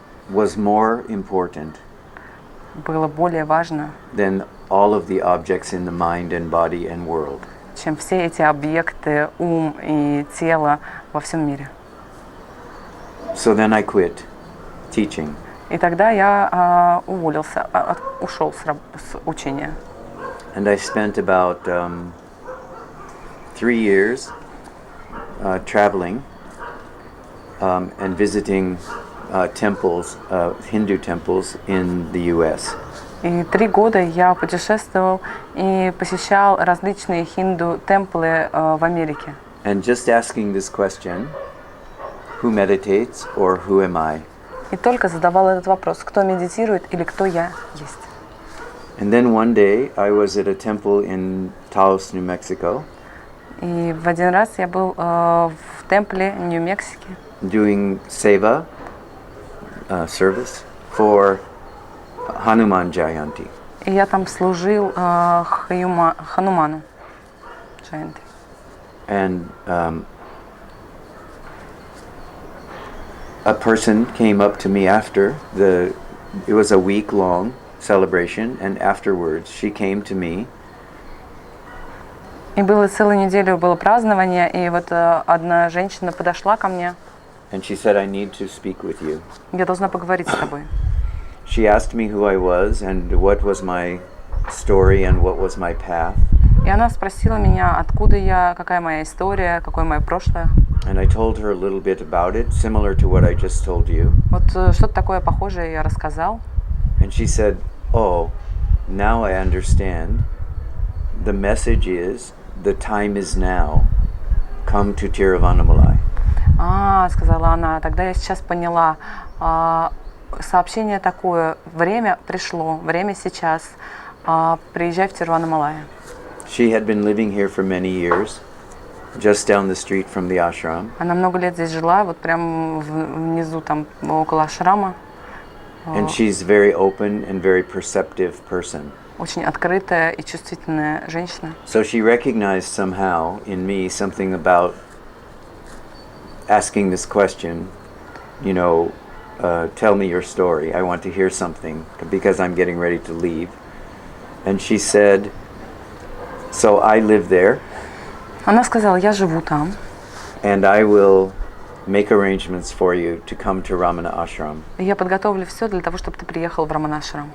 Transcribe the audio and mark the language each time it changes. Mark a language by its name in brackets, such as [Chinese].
[English] was more important [Russian] было более важно, [English] than all of the objects in the mind and body and world. [Russian] чем все эти объекты, ум и тело во всем мире. [English] So then I quit teaching. [Russian] И тогда я уволился, ушел с учения. [English] And I spent about 3 years traveling and visiting temples, Hindu temples in the U.S. [Russian] И 3 года я путешествовал и посещал различные хинду-темплы в Америке. [English] And just asking this question, who meditates or who am I? [Russian] И только задавал этот вопрос, кто медитирует или кто я есть. [English] And then one day I was at a temple in Taos, New Mexico. [Russian] И в один раз я был в темпле Нью-Мексико. [English] doing seva service for Hanuman Jayanti. [Russian] И я там служил Хануману Джаянти. [English] And a person came up to me after it was a week-long celebration, and afterwards she came to me. [Russian] И было целую неделю было празднование, и вот одна женщина подошла ко мне. [English] And she said, I need to speak with you. [Russian] Я должна поговорить с тобой. [English] She asked me who I was and what was my story and what was my path. [Russian] И она спросила меня, откуда я, какая моя история, какое мое прошлое. [English] And I told her a little bit about it, similar to what I just told you. [Russian] Вот что-то такое похожее я рассказал. [English] And she said, oh, now I understand. The message is, the time is now. Come to Tiruvannamalai. [Russian] Сказала она, тогда я сейчас поняла. Сообщение такое, время пришло, время сейчас. Приезжай в Тируваннамалай. [English] She had been living here for many years, just down the street from the ashram. [Russian] Она много лет здесь жила, вот прям внизу, там, около ашрама. [English] And she's very open and very perceptive person. [Russian] Очень открытая и чувствительная женщина. [English] So she recognized somehow in me something about asking this question, you know, tell me your story. I want to hear something because I'm getting ready to leave. And she said, so I live there. [Russian] Она сказала, я живу там. [English] And I will make arrangements for you to come to Ramana Ashram. [Russian] Я подготовлю все для того, чтобы ты приехал в Раманашрам.